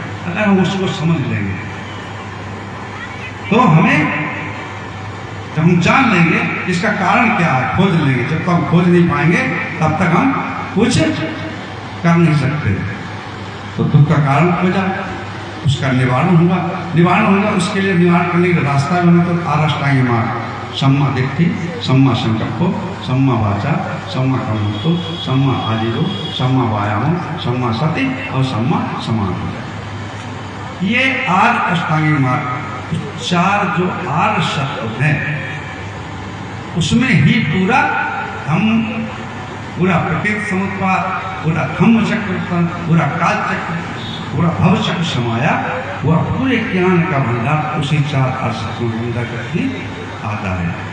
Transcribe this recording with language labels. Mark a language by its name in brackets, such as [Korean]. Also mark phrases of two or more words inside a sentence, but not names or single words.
[Hindi] अगर हम उसको समझ लेंगे तो हमें, जब हम जान लेंगे इसका कारण क्या है, खोज लेंगे। जब तक हम खोज नहीं पाएंगे तब तक हम कुछ कर नहीं सकते। तो दुख का कारण खोजा, उसका निवारण होगा। निवारण होगा उसके लिए निवारण करने का रास्ता बना तो आरष्टांगी मार्ग, [Pali] सम्मा दिट्ठि, सम्मा संकल्प, सम्मा वाचा, सम्मा कर्मतो, सम्मा आजीरो, सम्मा व्यायाम, सम्मा सति और सम्मा समाधि। [Hindi] ये आर्य अष्टांगिक मार्ग, 4 जो आर्य शब्द हैं उसमें ही पूरा हम, पूरा प्रकृति समुत्पाद, पूरा धम्म चक्र, पूरा काल चक्र, पूरा भव चक्र समाया, वह पूरे ज्ञान का भंडार उसी 4 आर्य शब्दों के अंदर करके आता है।